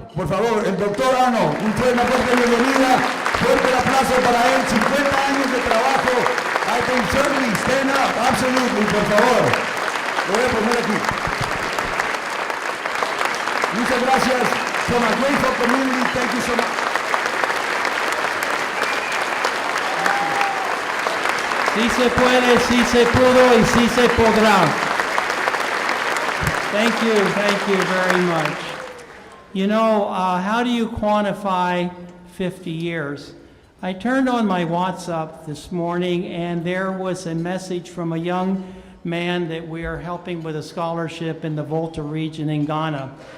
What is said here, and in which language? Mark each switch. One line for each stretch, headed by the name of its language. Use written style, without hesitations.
Spanish: Por favor, el doctor Arnold, una fuerte bienvenida, fuerte el aplauso para él, 50 años de trabajo.
English: I can certainly stand up, absolutely,
Spanish: por favor. Lo voy a poner aquí. Muchas gracias.
English: From a grateful community, thank you so much.
Spanish: Sí se puede, sí se pudo y sí se podrá.
English: Thank you very much. You know, how do you quantify 50 years? I turned on my WhatsApp this morning and there was a message from a young man that we are helping with a scholarship in the Volta region in Ghana.